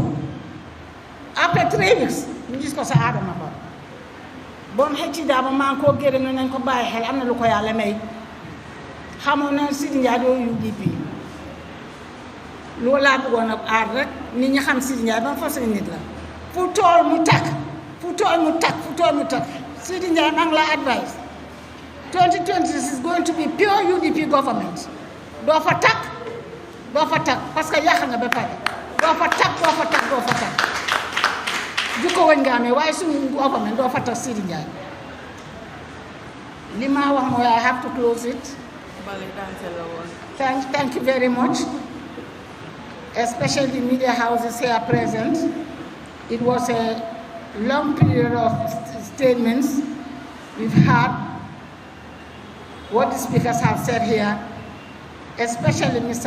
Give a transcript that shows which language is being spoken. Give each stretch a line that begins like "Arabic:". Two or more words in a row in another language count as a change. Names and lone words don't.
Wolof: après 3 weeks ñu gis ko sa Adama Ba bon Hecci Dabo maa ngi koo gërëm ne nañ ko bàyyi xel am na lu ko yàlla may xamoon na Seedy Njie doo UDP loolu laa bëggoon a aar rek nit ñi xam Seedy Njie ba façon nit la fu tool mu takk Seedy Njie maa ngi la advice
English: 2020 is going to be pure UDP government
Wolof: doo fa takk parce que yàq nga ba pare doo fa takk jukko wañ nga amee waaye suñu government doo fa takk Seedy Njie li ma wax mooy
English: I have to close it. Thank you very much, especially the media houses here present. It was a long period of statements we've had, what the speakers have said here, especially Mr.